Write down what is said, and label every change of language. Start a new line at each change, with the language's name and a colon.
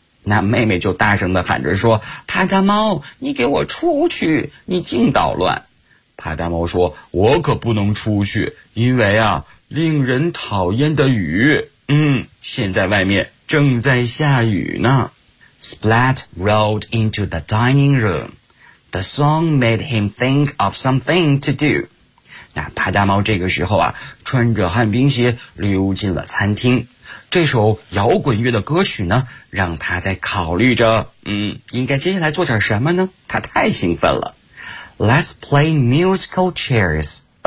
Chinese: 那妹妹就大声地喊着说，帕大猫，你给我出去，你净捣乱。帕大猫说，我可不能出去，因为啊令人讨厌的雨，现在外面正在下雨呢。
English: Splat rolled into the dining room. The song made him think of something to do.
Chinese: 那帕大猫这个时候啊，穿着旱冰鞋溜进了餐厅。这首摇滚乐的歌曲呢，让他在考虑着，应该接下来做点什么呢？他太兴奋了。
English: Let's play musical chairs.